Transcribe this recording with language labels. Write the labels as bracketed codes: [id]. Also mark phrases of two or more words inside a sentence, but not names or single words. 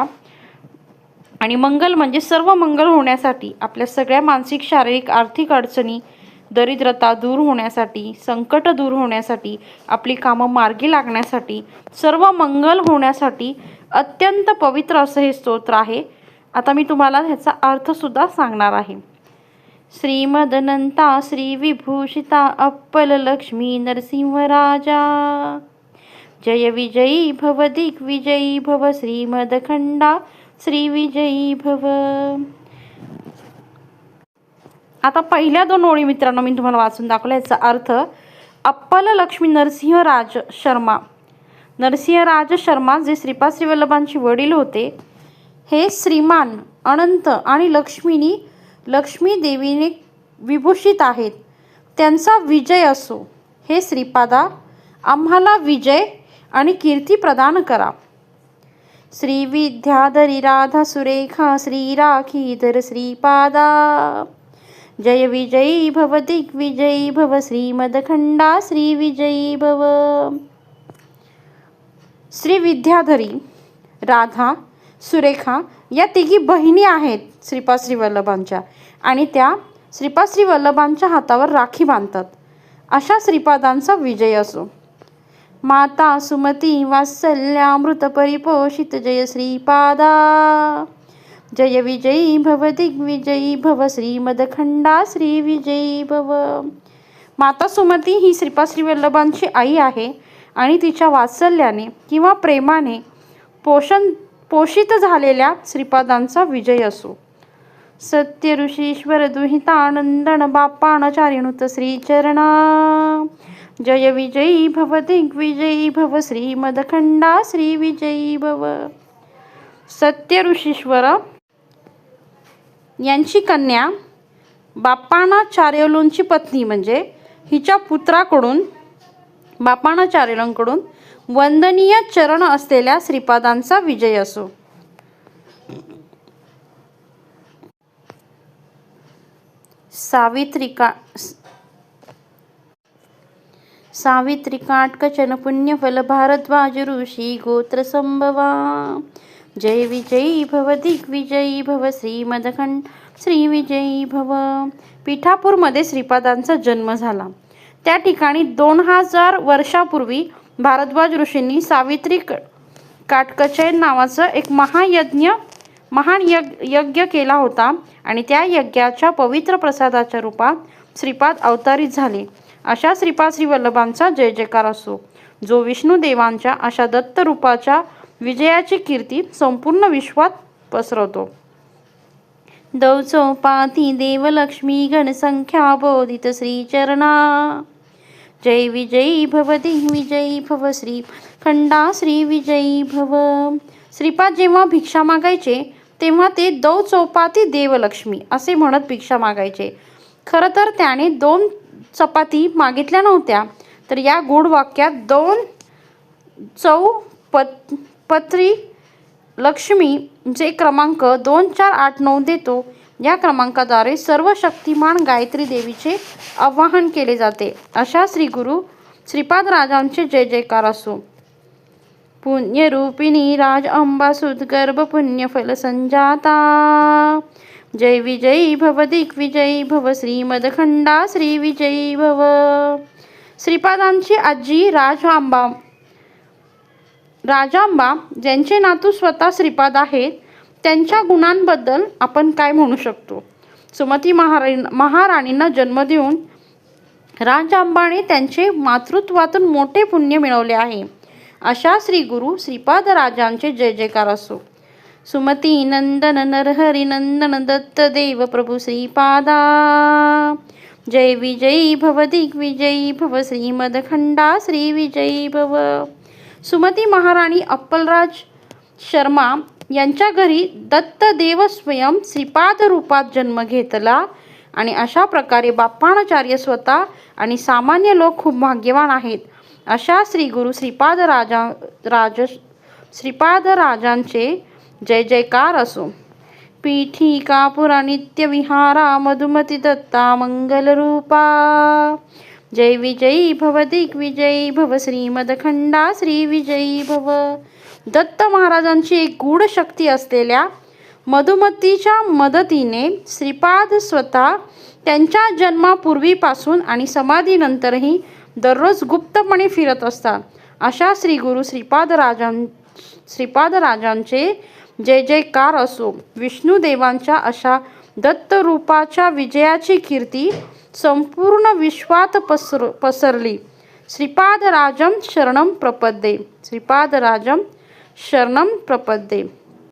[mr] आणि मंगल म्हणजे सर्व मंगल होण्यासाठी, आपल्या सगळ्या मानसिक शारीरिक आर्थिक अडचणी, दरिद्रता दूर होण्यासाठी, संकट दूर होण्यासाठी, आपली कामं मार्गी लागण्यासाठी, सर्व मंगल होण्यासाठी अत्यंत पवित्र असं हे स्तोत्र आहे. आता मी तुम्हाला ह्याचा अर्थसुद्धा सांगणार आहे. [sa] श्रीमदनंता श्री विभूषिता अप्पल लक्ष्मी नरसिंह राजा, जय विजयी भव दिग्विजयी भव श्रीमदखंडा श्री विजयी भव. [mr] आता पहिल्या 2 ओळी मित्रांनो मी तुम्हाला वाचून दाखवल्या. याचा अर्थ अप्पल लक्ष्मी नरसिंहराज शर्मा जे श्रीपाद श्रीवल्लभांचे वडील होते, हे श्रीमान अनंत आणि लक्ष्मी देवीने विभूषित आहेत. त्यांचा विजय असो. हे श्रीपादा, आम्हाला विजय आणि कीर्ती प्रदान करा. [sa] श्री विद्याधरी राधा सुरेखा श्री राखीधर श्रीपादा, जय विजयी भव दिग्विजयी भव श्रीमदखंडा श्री विजयी भव. [mr] श्री विद्याधरी, राधा, सुरेखा या तिघी बहिणी आहेत श्रीपाद श्रीवल्लभांच्या आणि त्या श्रीपाद श्रीवल्लभांच्या हातावर राखी बांधतात. अशा श्रीपादांचा विजय असो. [sa] माता सुमती वात्सल्यामृत परिपोषित जय श्रीपादा, जय विजयी भव दिग्विजयी भव श्रीमदखंडा श्री विजयी भव. [mr] माता सुमती ही श्रीपाद श्रीवल्लभांची आई आहे आणि तिच्या वात्सल्याने किंवा प्रेमाने पोषित झालेल्या श्रीपादांचा विजय असो. [sa] सत्य ऋषीश्वर दुहितानंदन बाप्पाणाचार्युनुत श्रीचरणा, जय विजयी भव दिग्विजयी भव श्रीमदखंडा श्री विजयी भव. [mr] सत्य ऋषीश्वर यांची कन्या बाप्पाणाचार्युलूंची पत्नी म्हणजे हिच्या पुत्राकडून बाप्पाणाचार्युलूंकडून वंदनीय चरण असलेल्या श्रीपादांचा विजय असो. [sa] सावित्रिकाटकचन पुण्यफल भारद्वाज ऋषी गोत्र संभवा, जय विजयी भव दिग्विजयी भव श्रीमदखंड श्री विजयी भव. [mr] पिठापूरमध्ये श्रीपादांचा जन्म झाला. त्या ठिकाणी 2000 वर्षापूर्वी भारद्वाज ऋषींनी सावित्री काटकचयन नावाचं एक महान यज्ञ केला होता आणि त्या यज्ञाच्या पवित्र प्रसादाच्या रूपात श्रीपाद अवतरित झाले. अशा श्रीपाद श्रीवल्लभांचा जय जयकार असो, जो विष्णुदेवांच्या अशा दत्त रूपाच्या विजयाची कीर्ती संपूर्ण विश्वात पसरवतो. [sa] दौचौपाती देवलक्ष्मी गणसंख्या बोधित श्रीचरणा, जय विजयी भव दिग्विजयी भव श्री खंडा श्री विजयी भव. [mr] श्रीपाद जेव्हा भिक्षा मागायचे तेव्हा ते दौ चौपाती देवलक्ष्मी असे म्हणत भिक्षा मागायचे. खरं तर त्याने 2 चपाती मागितल्या नव्हत्या, तर या गूढ वाक्यात 2 चौपत्री लक्ष्मी जे क्रमांक 2 4 8 9 देतो, या क्रमांकाद्वारे सर्व शक्तिमान गायत्री देवीचे आवाहन केले जाते. अशा श्री गुरु श्रीपाद राजांचे जय जयकार असो. [sa] पुण्यरूपिणी राज अंबा सुदगर्भ पुण्यफल संजाता. जय विजयी भव दिग्विजयी भव श्रीमदखंडा श्री विजयी भव. [mr] श्रीपादांची आजी राजांबा ज्यांचे नातू स्वतः श्रीपाद आहेत, त्यांच्या गुणांबद्दल आपण काय म्हणू शकतो. सुमती महाराणींना जन्म देऊन राजांबाने त्यांचे मातृत्वातून मोठे पुण्य मिळवले आहे. अशा श्री गुरु श्रीपाद राजांचे जय जयकार असो. [sa] सुमती नंदन नरहरी नंदन दत्त देव प्रभू श्रीपादा. जय विजयी भव दिग्विजयी भव श्रीमदखंडा श्री विजयी भव. [mr] सुमती महाराणी अप्पलराज शर्मा यांच्या घरी दत्तदेव स्वयं श्रीपाद रूपात जन्म घेतला आणि अशा प्रकारे बाप्पाणाचार्य स्वतः आणि सामान्य लोक खूप भाग्यवान आहेत. अशा श्री गुरु श्रीपाद राजांचे जय जयकार असो. [sa] पीठिका पुरा नित्य विहारा मधुमती दत्ता मंगल रूपा. जय विजयी भव दिग्विजयी भव श्रीमदखंडा श्री विजयी भव. [mr] दत्त महाराजांची एक गूढ शक्ती असलेल्या मधुमतीच्या मदतीने श्रीपाद स्वतः त्यांच्या जन्मापूर्वीपासून आणि समाधीनंतरही दररोज गुप्तपणे फिरत असतात. अशा श्री गुरु श्रीपाद राजांचे जय जयकार असो. विष्णुदेवांच्या अशा दत्त रूपाच्या विजयाची कीर्ती संपूर्ण विश्वात पसरली. [sa] श्रीपाद राजम शरणम प्रपद्ये. श्रीपाद राजम शरणम प्रपद्ये.